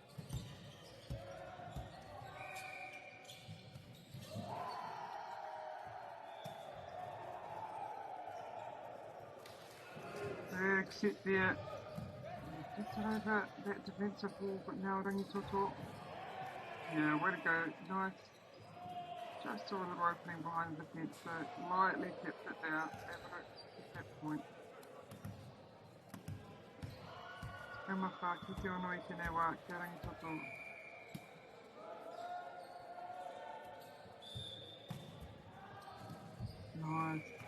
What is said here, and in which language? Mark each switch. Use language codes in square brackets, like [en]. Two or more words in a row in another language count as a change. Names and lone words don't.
[en] Big set there. Gets it over that defensive wall, but now Rangi Toto. Yeah, way to go. Nice. Just saw a little opening behind the fence, so lightly kept it there. Able to get that point. [mi] Umawha, ki te ono I tēnei wā, kia Rangi Toto. [en] Nice.